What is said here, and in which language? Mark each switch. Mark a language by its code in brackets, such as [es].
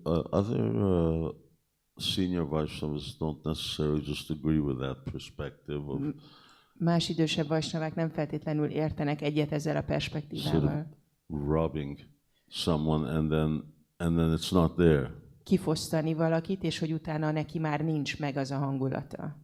[en] Other senior Vaishnavas don't necessarily just agree with that perspective of [hu] Más idősebb vajsnavák nem feltétlenül értenek egyet ezzel a perspektívával. [en] robbing someone and then it's not there. [hu] Kifosztani valakit, és hogy utána neki már nincs meg az a hangulata.